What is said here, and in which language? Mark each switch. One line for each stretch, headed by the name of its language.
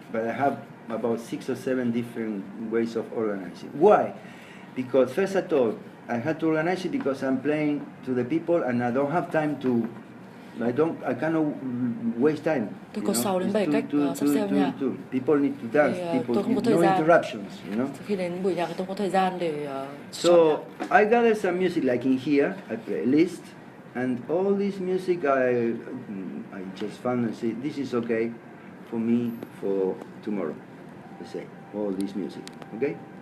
English: But I have about 6 or 7 different ways of organizing. Why? Because first of all, I had to organize it because I'm playing to the people and I don't have time to. I cannot waste time.
Vietnamese: Tôi có 6 đến 7 cách sắp xếp âm nhạc.
English: People need to dance.
Vietnamese: Thì, tôi không có thời
English: no
Vietnamese: gian.
English: interruptions.
Vietnamese: Khi đến buổi nhạc thì tôi có thời gian để
English: So
Vietnamese: chọn nhạc.
English: I gather some music like in here. I play a list, and all this music I just found and say this is okay for me for tomorrow. Let's say all this music, okay?